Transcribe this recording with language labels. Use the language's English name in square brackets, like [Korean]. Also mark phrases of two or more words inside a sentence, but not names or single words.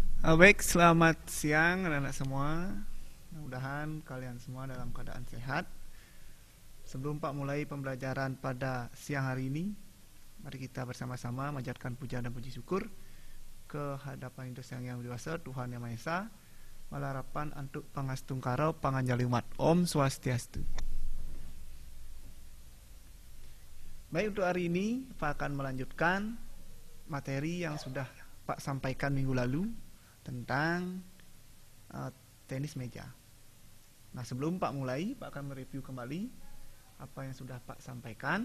[Indonesian] Baik, selamat siang anak-anak semua. Mudah-mudahan kalian semua dalam keadaan sehat. Sebelum Pak mulai pembelajaran pada siang hari ini, mari kita bersama-sama manjatkan puja dan puji syukur ke hadapan Indus yang dewasa, Tuhan Yang Maha Esa, [Balinese] malarapan antuk pangastungkaro panganjali umat. [Sanskrit] Om Swastiastu. [Indonesian] Baik, untuk hari ini Pak akan melanjutkan materi yang sudah Pak sampaikan minggu lalu tentang tenis meja. Nah, sebelum Pak mulai, Pak akan mereview kembali apa yang sudah Pak sampaikan.